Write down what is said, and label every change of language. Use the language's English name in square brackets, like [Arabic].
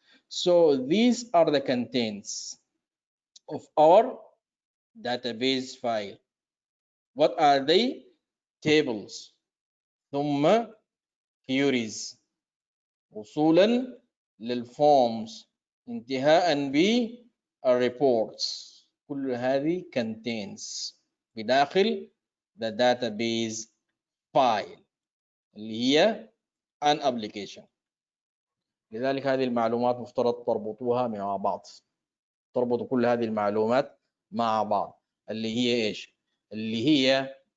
[English] So these are the contents of our database file. What are they? [Arabic] Tables ثم queries وصولا للforms انتهاء بالreports. كل هذه [English] contains [Arabic] بداخل [English] the database file [Arabic] اللي هي [English] an application. [Arabic] لذلك هذه المعلومات مفترض تربطوها مع بعض. تربطوا كل هذه المعلومات مع بعض اللي هي ايش؟ اللي هي